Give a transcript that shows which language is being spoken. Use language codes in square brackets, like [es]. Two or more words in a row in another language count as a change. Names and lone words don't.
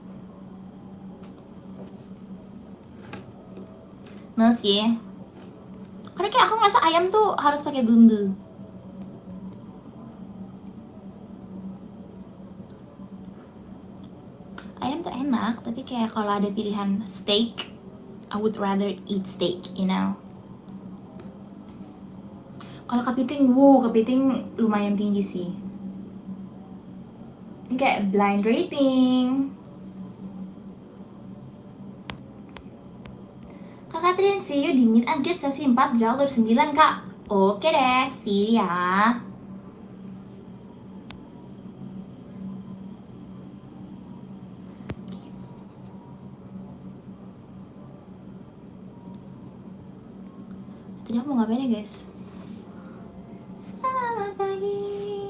[id] Maaf ya. Karena kayak aku ngerasa ayam tuh harus pakai bumbu. Ayam tuh enak, tapi kayak kalau ada pilihan steak, [en] I would rather eat steak, you know. [id] Kalau kepiting, kepiting lumayan tinggi sih. Ini kayak [en] blind rating. [id] Kak Katrin, [en] see you [id] di [en] Meet and Greet [id] sesi 4 jalur 9 kak. Oke deh, [en] see you [id] ya. Tadi aku mau ngapain ya guys? Selamat pagi.